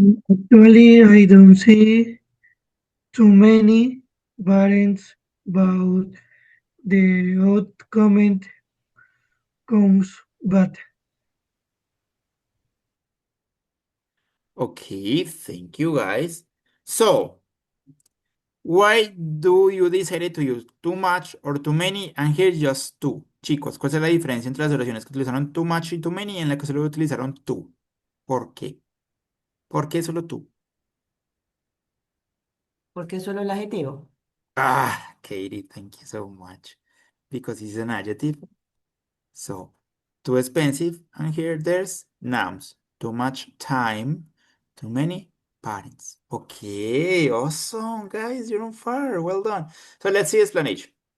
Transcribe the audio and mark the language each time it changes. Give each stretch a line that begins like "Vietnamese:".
English: Actually, I don't see too many parents, but the odd comment comes, but Okay, thank you, guys. So, why do you decide to use too much or too many and here just two?
Spanish: Chicos, ¿cuál es la diferencia entre las oraciones que utilizaron too much y too many y en la que solo utilizaron tú? ¿Por qué? ¿Por qué solo tú? porque solo el adjetivo.
English: Ah, Katie, thank you so much. Because it's an adjective. So, too expensive, and here there's nouns. Too much time, too many parents. Okay, awesome, guys, you're on fire. Well done. So let's see explanation.